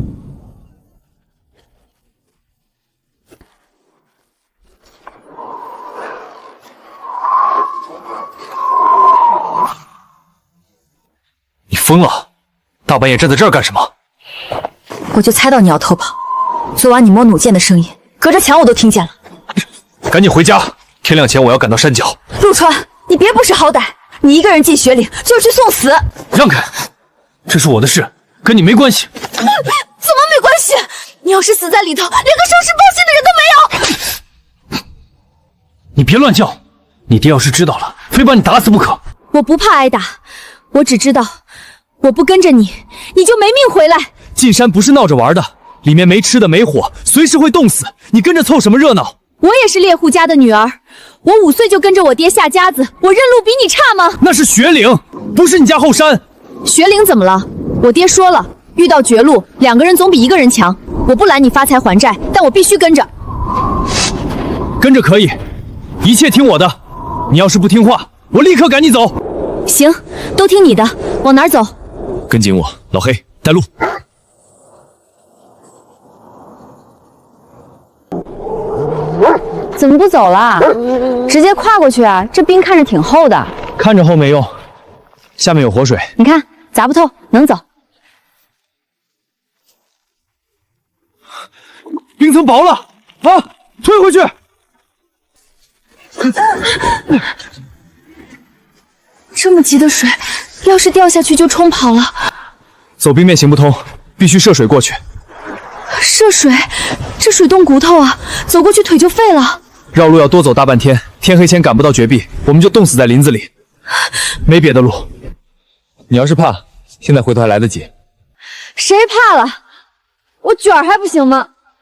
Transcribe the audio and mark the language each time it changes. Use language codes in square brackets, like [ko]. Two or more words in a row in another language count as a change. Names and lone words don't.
[zh] 你疯了？大半夜站在這兒幹什麼？我就猜到你要偷跑。昨晚你摸弩箭的聲音，隔着牆我都聽見了。趕緊回家，天亮前我要趕到山腳。陸川，你別不識好歹，你一個人進雪嶺就是去送死。讓開，這是我的事，跟你沒關係。怎麼沒關係？你要是死在裡頭，連個收拾報信的人都没有。你別亂叫，你爹要是知道了，非把你打死不可。我不怕挨打，我只知道，我不跟着你，你就沒命回来。進山不是鬧着玩的，裡面沒吃的沒火，隨時會凍死。你跟着湊什麼熱鬧？我也是獵戶家的女兒，我5歲就跟着我爹下家子，我認路比你差嗎？那是雪嶺，不是你家後山。雪嶺怎麼了？我爹說了，遇到絕路，2個人總比1個人強。我不攔你發財還債，但我必須跟着。跟着可以，一切聽我的。你要是不聽話，我立刻趕你走。行，都聽你的，往哪兒走？跟緊我，老黑，帶路。怎么不走了？直接跨過去啊！這冰看着挺厚的。看着厚沒用，下面有活水。你看，砸不透，能走。冰層薄了啊！退回去。這麼急的水，要是掉下去就沖跑了。走冰面行不通，必須涉水過去。涉水？這水凍骨頭啊，走過去腿就廢了。繞路要多走大半天，天黑前趕不到絕壁，我們就凍死在林子裡。沒別的路。你要是怕，現在回頭還來得及。誰怕了？我卷兒還不行嗎？